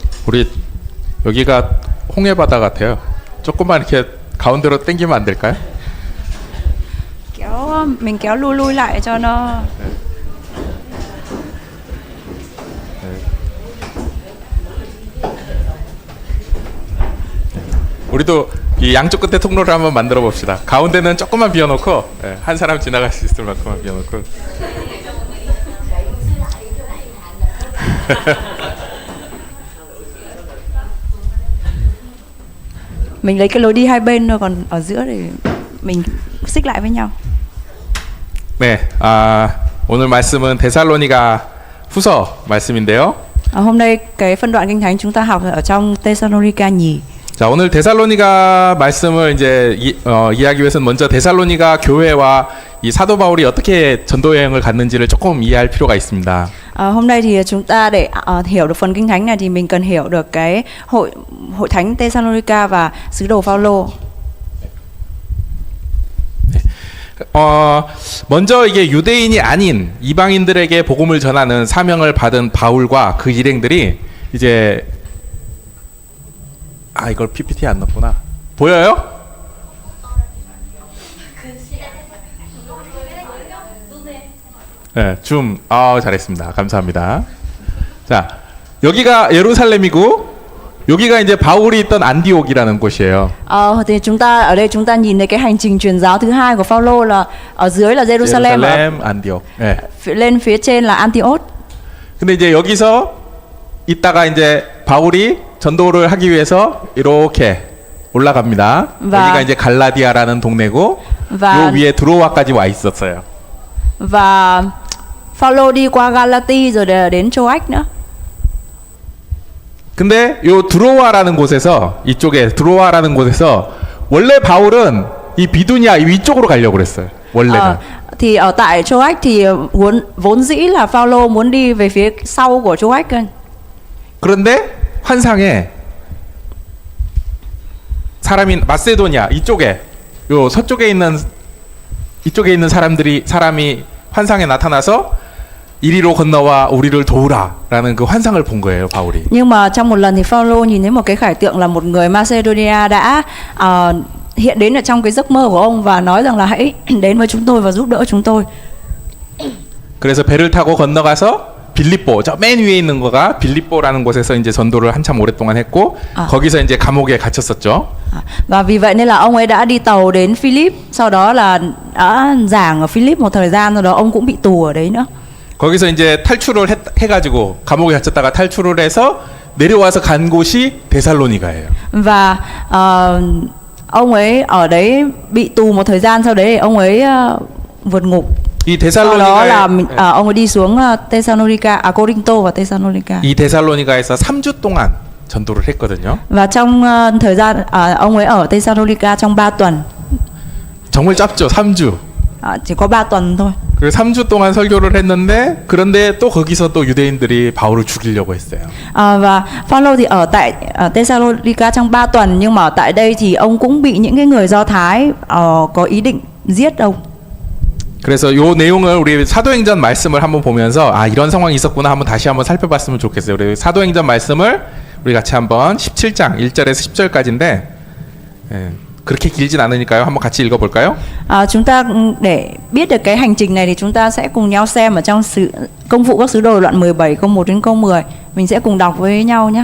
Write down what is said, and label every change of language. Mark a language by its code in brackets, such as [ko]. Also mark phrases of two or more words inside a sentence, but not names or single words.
[ko] 우리 여기가 홍해바다 같아요. 조금만 이렇게 가운데로 당기면 안 될까요? [vi] Mình kéo lui lui lại cho nó. [ko] 우리도 이 양쪽 끝에 통로를 한번 만들어 봅시다. 가운데는 조금만 비워놓고 한 사람 지나갈 수 있을 만큼만 비워놓고. [vi] Mình lấy cái lối đi hai bên thôi, còn ở giữa thì mình xích lại với nhau. [ko] 네, 오늘 말씀은 데살로니가 후서 말씀인데요. [vi] Hôm nay cái phân đoạn kinh thánh chúng ta học ở trong Thessalonica nhì. [ko] 자, 오늘 데살로니가 말씀을 이제 이해하기 위해서는 먼저 데살로니가 교회와 이 사도 바울이 어떻게 전도 여행을 갔는지를 조금 이해할 필요가 있습니다. [vi] Hôm nay thì chúng ta để hiểu được phần kinh thánh này thì mình cần hiểu được cái hội thánh Thessalonica và sứ đồ Phaolô. [ko] 먼저 이게 유대인이 아닌 이방인들에게 복음을 전하는 사명을 받은 바울과 그 일행들이 이제 이걸 PPT 안 넣었구나. 보여요? 네, 줌. 잘했습니다. 감사합니다. 자, 여기가 예루살렘이고 여기가 이제 바울이 있던 안디옥이라는 곳이에요. [vi] Thì ở đây chúng ta nhìn thấy cái hành trình truyền giáo thứ hai của Phaolô là ở dưới là Jerusalem, [ko] 안디옥. 네. [vi] lên phía trên là Antioch. [ko] 근데 이제 여기서 있다가 이제 바울이 전도를 하기 위해서 이렇게 올라갑니다. 여기가 이제 갈라디아라는 동네고 요 위에 드로아까지 와 있었어요. [vi] Và Phaolô đi qua Galati rồi đến Troas nữa. [ko] 근데 요 드로아라는 곳에서 드로아라는 곳에서 원래 바울은 이 비두니아 이 위쪽으로 가려고 그랬어요. 원래는. [vi] Thì ở tại Troas thì vốn dĩ là Phaolô muốn đi về phía sau của Troas cơ. [ko] 그런데 환상에 사람이 마세도니아 이쪽에 요 서쪽에 있는 사람이 환상에 나타나서 이리로 건너와 우리를 도우라라는 그 환상을 본 거예요, 바울이. [vi] Nhưng mà trong một lần thì Phaolô nhìn thấy một cái khải tượng là một người Macedonia đã hiện đến ở trong cái giấc mơ của ông và nói rằng là hãy đến với chúng tôi và giúp đỡ chúng tôi. [ko] 그래서 배를 타고 건너가서 빌립보, 저 맨 위에 있는 거가 빌립보라는 곳에서 이제 전도를 한참 오랫동안 했고 거기서 이제 감옥에 갇혔었죠. [vi] Và vì vậy nên là ông ấy đã đi tàu đến Philip, sau đó là đã giảng ở Philip một thời gian, rồi đó ông cũng bị tù ở đấy nữa. [ko] 거기서 이제 탈출을 해가지고 감옥에 갇혔다가 탈출을 해서 내려와서 간 곳이 데살로니가예요. [vi] Và ông ấy ở đấy bị tù một thời gian, sau đấy ông ấy vượt ngục. [ko] 이 [vi] Sau đó là [ko] 데살로니가 [vi] ông ấy đi xuống Thessalonica, Corinto và Thessalonica. [ko] 이 데살로니가에서 3주 동안 전도를 했거든요. [vi] Và trong thời gian ông ấy ở Thessalonica trong 3 tuần. [ko] 정말 짧죠, 3주. [vi] Chỉ có 3 tuần thôi. [ko] 그래서 3주 동안 설교를 했는데 그런데 또 거기서 또 유대인들이 바울을 죽이려고 했어요. [vi] Và Phaolô thì ở tại Thessalonica trong 3 tuần, nhưng mà tại đây thì ông cũng bị những cái người Do Thái có ý định giết ông. [ko] 그래서 요 내용을 우리 사도행전 말씀을 한번 보면서 이런 상황이 있었구나 한번 다시 한번 살펴봤으면 좋겠어요. 우리 사도행전 말씀을 우리 같이 한번 17장 1절에서 10절까지인데 그렇게 길진 않으니까요. 한번 같이 읽어볼까요? [vi] Chúng ta để biết được cái hành trình này thì chúng ta sẽ cùng nhau xem ở trong Công vụ các sứ đồ đoạn 17 câu 1 đến câu 10. Mình sẽ cùng đọc với nhau nhé.